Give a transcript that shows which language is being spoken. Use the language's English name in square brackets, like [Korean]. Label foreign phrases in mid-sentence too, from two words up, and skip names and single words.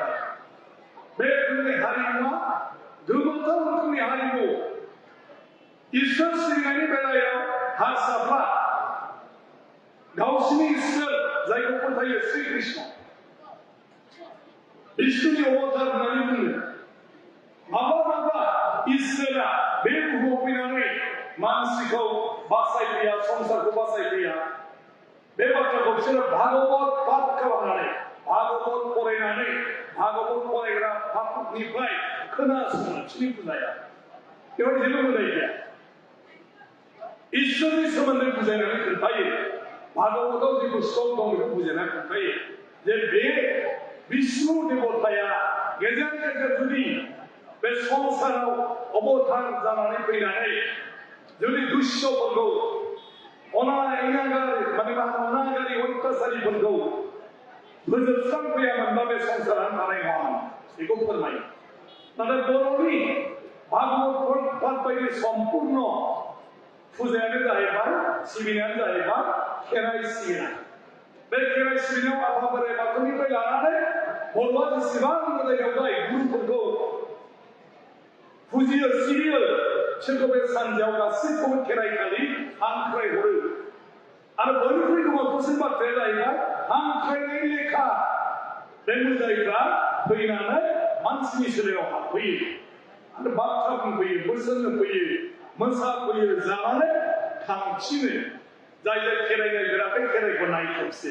[Bodo] बे जोंनि हारिमुआ गोमोथाव रोखोमनि हारिमु इसोर सिबिनायनि बेलायाव हारसाफ्रा गावसिनि इसोर जायखौ फोथायो श्री कृष्ण बिष्णुनि अवतार होननानै बुङो माब्लाबा इसोरा बे बुहुमाव फैनानै मानसिखौ बासायफैया संसारखौ बासायफैया बे बाथ्राखौ बिसोरो भागवत पाठ खालामनानै भागवत फरायनानै भागवत फरायग्रा पाठनिफ्राय खोनासङो बिसोरनि बुजाया बेवहाय जेबो बुजाय गैया इसोरनि सोमोन्दै बुजायनानै खोन्थायो भागवतआव जेबो श्लोक दं बेखौ बुजायना खोन्थायो जे बे विष्णु देबताया गेजेर गेजेर जुदि बे संसाराव अबतार जानानै फैनानै जुदि दुष्यफोरखौ अनागारि अत्याचारिफोरखौ फोजोबस्रांफैयामोनब्ला बे संसारानो थानाय नङामोन बेखौ फोरमायो नाथाय बर'नि भागवत पाठ बायदि सम्पुर्ण फुजायानो जाहैबाय सिबिनायानो जाहैबाय खेराइ सिबिनाय बे खेराइ सिबिनायाव आफा बोराइ बाथौनिफ्राय लानानै बर'आ जेसेबां जायगायाव जाय गुरुफोरखौ फुजियो सिबियो बिसोरखौ बे सानजायाव गासैखौबो खेराइखालि हांख्रायहरो आरो बयनिख्रुइ गोबांसिन बाथ्राया जाहैबाय हांख्रायनाय लेखा बे मोदाइफ्रा फैनानै मानसिनि सोलेराव हाबफैयो आरो बाथ्रा बुंफैयो बोसोन होफैयो मोसाफैयो जानानै थांफिनो जाय जाय खेराइनायग्रा बे खेराइखौ नायथोबसे